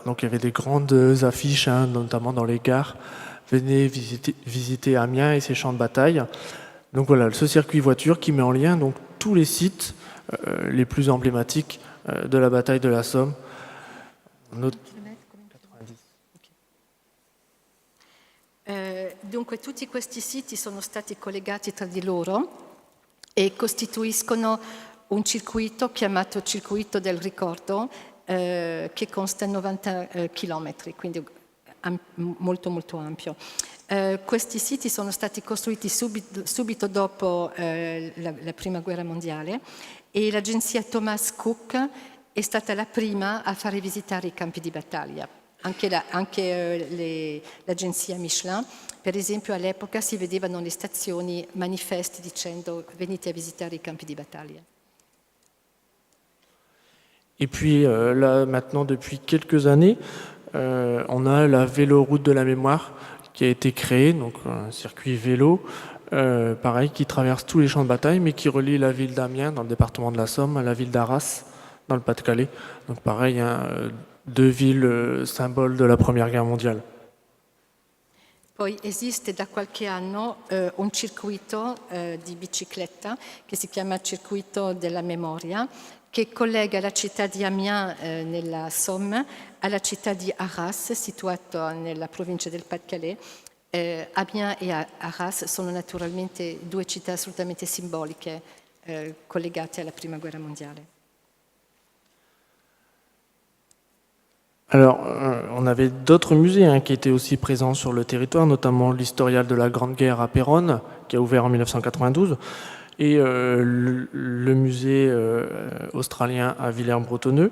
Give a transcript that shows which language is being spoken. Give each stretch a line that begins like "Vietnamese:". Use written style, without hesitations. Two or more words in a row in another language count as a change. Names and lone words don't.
French: Donc il y avait des grandes affiches, notamment dans les gares. Venez visiter Amiens et ses champs de bataille. Donc voilà, ce circuit voiture qui met en lien donc, tous les sites les plus emblématiques de la bataille de la Somme.
Italian: Dunque tutti questi siti sono stati collegati tra di loro e costituiscono un circuito chiamato circuito del ricordo che consta 90 chilometri, quindi molto molto ampio. Questi siti sono stati costruiti subito dopo la Prima Guerra Mondiale e l'agenzia Thomas Cook è stata la prima a fare visitare i campi di battaglia. Anche l'agenzia Michelin, per esempio, all'epoca si vedevano le stazioni manifesti dicendo venite a visitare i campi di battaglia.
French: Et puis là, maintenant, depuis quelques années, on a la véloroute de la mémoire qui a été créée, donc un circuit vélo, pareil, qui traverse tous les champs de bataille, mais qui relie la ville d'Amiens, dans le département de la Somme, à la ville d'Arras, dans le Pas-de-Calais. Donc pareil, hein, 2 villes symboles de la Première Guerre mondiale.
Italian: Poi esiste da qualche anno un circuito di bicicletta che si chiama Circuito della Memoria, che collega la città di Amiens nella Somme alla città di Arras, situata nella provincia del Pas-de-Calais. Amiens e Arras sono naturalmente 2 città assolutamente simboliche collegate alla Prima Guerra mondiale.
French: Alors, on avait d'autres musées hein, qui étaient aussi présents sur le territoire, notamment l'Historial de la Grande Guerre à Péronne, qui a ouvert en 1992, et le musée australien à Villers-Bretonneux.